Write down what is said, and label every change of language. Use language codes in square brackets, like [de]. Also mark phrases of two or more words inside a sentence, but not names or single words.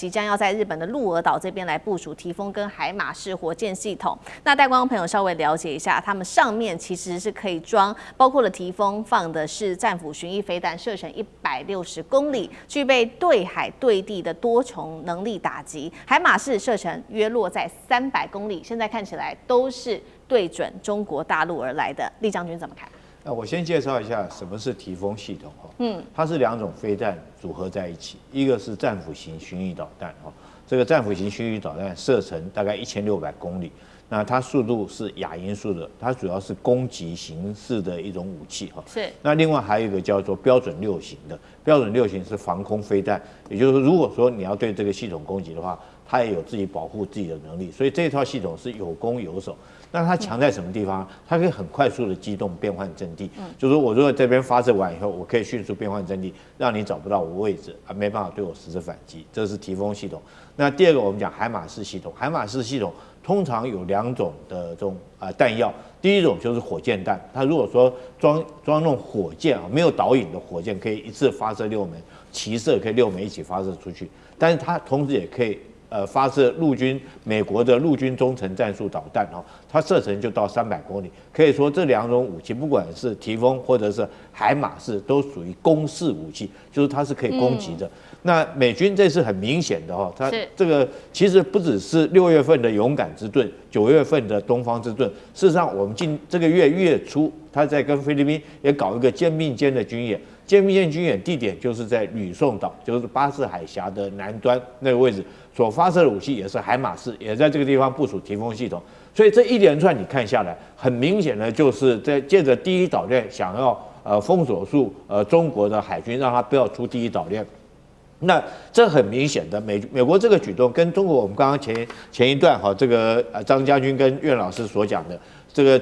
[zh] 即將要在日本的鹿兒島這邊來部署提豐跟海馬式火箭系統，那帶觀眾朋友稍微了解一下，他們上面其實是可以裝，包括了提豐放的是戰斧巡弋飛彈，射程160公里，具備對海對地的多重能力打擊，海馬式射程約落在300公里，現在看起來都是對準中國大陸而來的。酈將軍怎麼看？我先介紹一下什麼是提豐系統哈，它是2種飛彈組合在一起，一個是戰斧型巡弋導彈哈，這個戰斧型巡弋導彈射程大概1600公里，那它速度是亞音速的，它主要是攻擊形式的一種武器哈。是。那另外還有一個叫做標準6型的，標準6型是防空飛彈，也就是說，如果說你要對這個系統攻擊的話，它也有自己保護自己的能力，所以這一套系統是有攻有守。那它強在什麼地方？它可以很快速的機動變換陣地，就是說我如果這邊發射完以後，我可以迅速變換陣地，讓你找不到我位置，沒辦法對我實施反擊，這是提豐系統。那第二個我們講海馬式系統，海馬式系統通常有2種的這種彈藥，第一種就是火箭彈，它如果說裝那種火箭啊，沒有導引的火箭，可以一次發射6枚，齊射可以6枚一起發射出去，但是它同時也可以發射美國的陸軍中程戰術導彈哦，它射程就到300公里。可以說這2種武器，不管是提豐或者是海馬式，都屬於攻勢武器，就是它是可以攻擊的。那美軍這次很明顯的哈，它這個其實不只是6月份的勇敢之盾，9月份的東方之盾，事實上我們這個月初，他在跟菲律賓也搞一個肩並肩的軍演。肩並肩軍演地點就是在呂宋島，就是巴士海峽的南端那個位置，所發射的武器也是海馬式，也在這個地方部署提豐系統。所以這一連串你看下來，很明顯的就是在借着第一島鏈想要封鎖住中國的海軍，讓他不要出第一島鏈。那這很明顯的美國這個舉動跟中國我們剛剛前一段哈，這個張將軍跟苑老師所講的這個。